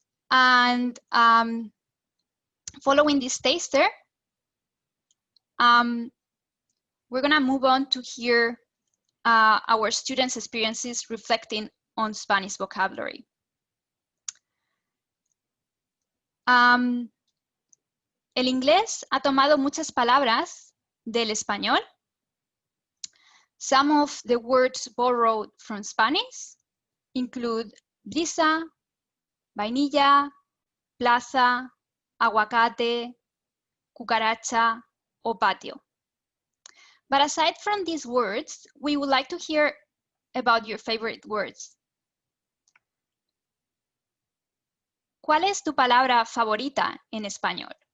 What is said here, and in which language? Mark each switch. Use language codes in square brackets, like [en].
[en] And following this taster, we're gonna move on to hear our students' experiences reflecting on Spanish vocabulary. [es] El inglés ha tomado muchas palabras del español. [en] Some of the words borrowed from Spanish include brisa, vainilla, plaza, aguacate, cucaracha, o patio. But aside from these words, we would like to hear about your favorite words. [es] ¿Cuál es tu palabra favorita en español?